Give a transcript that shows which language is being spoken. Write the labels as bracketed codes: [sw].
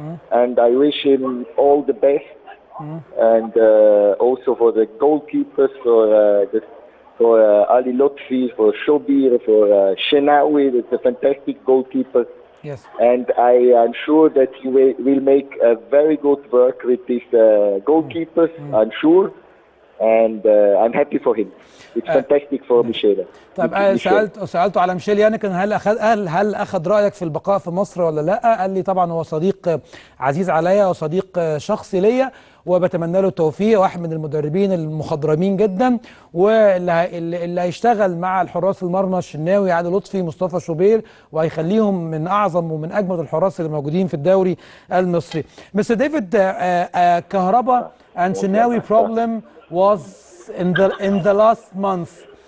[en] And I wish him all the best. And also for the goalkeepers, for Ali Lotfi, for Shobir, for Shenawi, it's a fantastic goalkeeper. Yes. And I am sure that he will make a very good work with these goalkeepers, I'm sure. And I'm happy for him. It's fantastic for Michel. [ar] طيب سألته على ميشيل يانكن، هل أخذ رأيك في البقاء في مصر ولا لا؟ قال لي طبعا هو صديق عزيز عليا وصديق شخصي ليا، وبتمنى له التوفيق، واحد من المدربين المخضرمين جدا، واللي هيشتغل مع الحراس المرمى الشناوي، علي لطفي، مصطفى شوبير، وهيخليهم من اعظم ومن اجمد الحراس اللي موجودين في الدوري المصري. [en] Mr. David, Kahraba and Shenawi problem was in the last month.